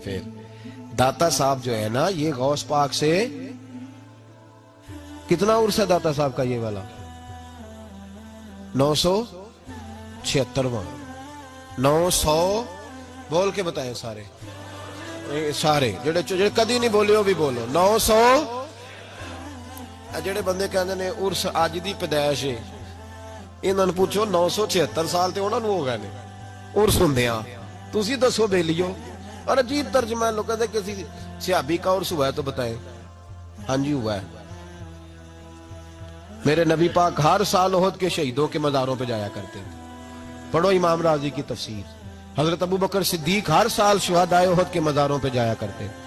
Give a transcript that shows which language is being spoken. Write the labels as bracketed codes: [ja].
[ur] پھر داتا صاحب جو ہے نا یہ غوث پاک سے کتنا عرصہ ہے داتا صاحب کا؟ یہ والا 976واں. [pa] 900 بول کے بتائیں سارے جڑے کدی نہیں بولے وہ بھی بولو. 900. جڑے بندے کہندے نے عرس اج دی پیدائش ہے، انہاں نوں پوچھو 976 سال تے انہاں نوں ہو گئے نے عرس ہوندیاں. تسی دسو بیلیو. [ur] اور عجیب ترجمہ لوگ کہتے ہیں کسی صحابی کا عرس ہوا ہے تو بتائیں. ہاں جی ہوا ہے. میرے نبی پاک ہر سال احد کے شہیدوں کے مزاروں پہ جایا کرتے تھے. پڑھو امام راضی کی تفسیر. حضرت ابو بکر صدیق ہر سال شہدائے احد کے مزاروں پہ جایا کرتے.